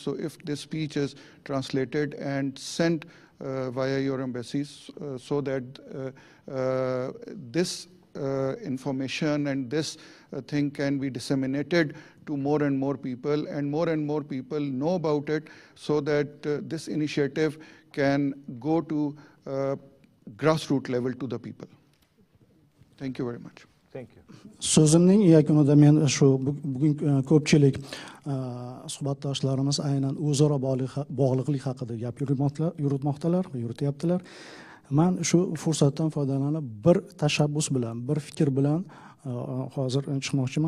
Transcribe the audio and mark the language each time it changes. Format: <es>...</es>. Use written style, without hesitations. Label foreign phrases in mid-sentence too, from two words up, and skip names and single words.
<en>So if this speech is translated and sent via your embassies, so that this information and this thing can be disseminated to more and more people know about it, so that this initiative can go to grassroots level to the people. Thank you very much. Thank you.</en> <uz>So'zimning yakunida men shu bugun ko'pchilik suhbatdoshlarimiz aynan o'zaro bog'liqlik haqida gap yurityaptilar. Men shu fursatdan foydalanib bir tashabbus bilan, bir fikr bilan hozir chiqmoqchiman.</uz>